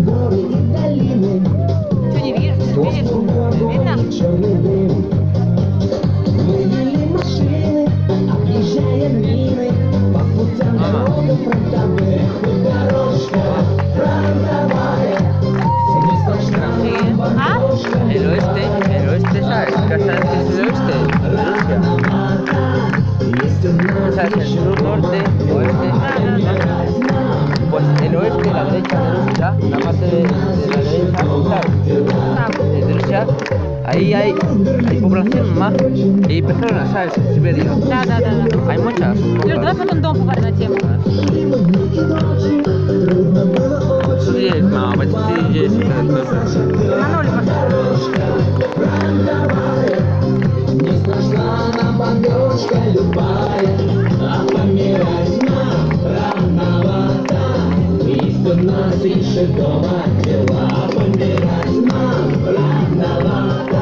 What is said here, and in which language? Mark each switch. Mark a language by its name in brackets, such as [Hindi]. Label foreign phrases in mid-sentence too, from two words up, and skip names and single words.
[Russian] Что не видишь? Видишь? Видно? Черный дым. Мы вели машины, объезжая мины, по путям дорога фронтовых, дорожка фронтовая. Не страшна нам бабушка. [Spanish] El oeste, ¿sabes? Casa del oeste, Rusia. ¿Sabes? El sur, norte, oeste. Pues el oeste, la derecha de Rusia, la parte de la derecha, ¿sabes? De Rusia, ahí hay población más. Y personas, ¿sabes? En Siberia. [Russian] Да. [Spanish] Hay muchas. [Russian] Юр, давай потом дом поговорим на тему. [Spanish] Tú dices, no, pues tú dices, [Russian] Мануль, Не страшна нам бомбежка любая, а помирать нам рановато. Есть у нас еще дома дела, помирать нам рановато.